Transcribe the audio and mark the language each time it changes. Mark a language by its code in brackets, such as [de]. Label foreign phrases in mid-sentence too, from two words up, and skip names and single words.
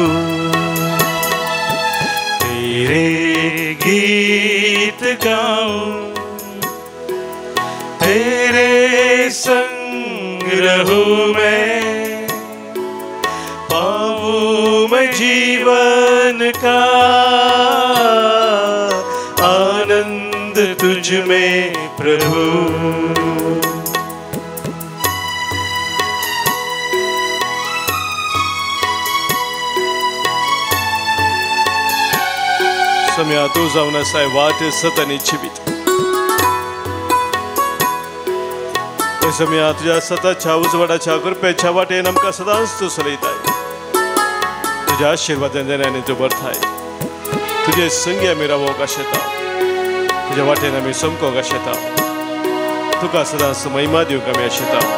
[hi] तेरे गीत गाऊं, तेरे संग रहूं मैं, पाऊं मैं जीवन का आनंद तुझ में प्रभु. [kok] सम्या तू जावन आसाय वाट सतनी जिवीत. सम्या तुझ्या सताच्या उजवाडाच्या कृपेच्या वाटेन आमकां सदांच तूं चलयताय. तुज्या आशिर्वादांनी तूं भरताय. तुजे संगी आमी रावोंक आशेता, तुज्या वाटेन आमी समकोंक आशेता. तुका सदांच महिमा दिवंक आमी आशेता.